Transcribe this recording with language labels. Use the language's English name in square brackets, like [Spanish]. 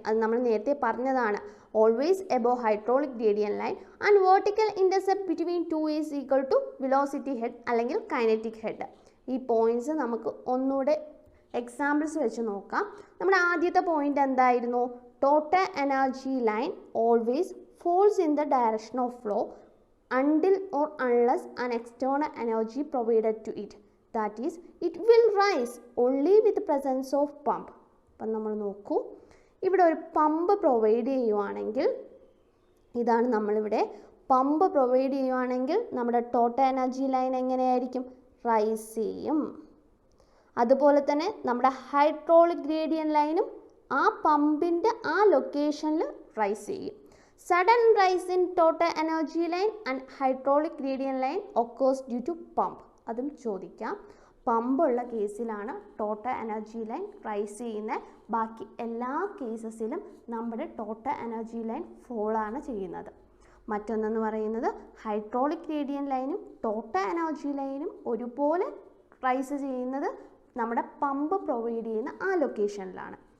[Malayalam] അത് നമ്മൾ നേരത്തെ പറഞ്ഞതാണ്, [English] Always above hydraulic gradient line and vertical intercept between two is equal to velocity head അല്ലെങ്കിൽ kinetic head. [Malayalam] ഈ പോയിന്റ്സ് നമുക്ക് ഒന്നുകൂടെ എക്സാമ്പിൾസ് വെച്ച് നോക്കാം. നമ്മുടെ ആദ്യത്തെ പോയിന്റ് എന്തായിരുന്നു? [English] Total energy line always falls in the direction of flow until or unless an external energy provided to it. That is, it will rise only with the presence of pump. [Malayalam] അപ്പം നമ്മൾ നോക്കൂ, ഇവിടെ ഒരു pump provide ചെയ്യുവാണെങ്കിൽ, ഇതാണ് നമ്മളിവിടെ pump provide ചെയ്യുവാണെങ്കിൽ നമ്മുടെ ടോട്ടൽ എനർജി ലൈൻ എങ്ങനെയായിരിക്കും? റൈസ് ചെയ്യും. അതുപോലെ തന്നെ നമ്മുടെ ഹൈഡ്രോളിക് ഗ്രേഡിയന്റ് ലൈനും ആ പമ്പിൻ്റെ ആ ലൊക്കേഷനിൽ റൈസ് ചെയ്യും. [English] Sudden rise in total energy line and hydraulic gradient line occurs due to pump. [Malayalam] അതും ചോദിക്കാം. പമ്പുള്ള കേസിലാണ് ടോട്ടൽ എനർജി ലൈൻ റൈസ് ചെയ്യുന്നത്. ബാക്കി എല്ലാ കേസസിലും നമ്മുടെ ടോട്ടൽ എനർജി ലൈൻ ഫോൾ ആണ് ചെയ്യുന്നത്. മറ്റൊന്നെന്ന് പറയുന്നത് ഹൈഡ്രോളിക് ഗ്രേഡിയന്റ് ലൈനും ടോട്ടൽ എനർജി ലൈനും ഒരുപോലെ റൈസ് ചെയ്യുന്നത് നമ്മുടെ പമ്പ് പ്രൊവൈഡ് ചെയ്യുന്ന ആ ലൊക്കേഷനിലാണ്.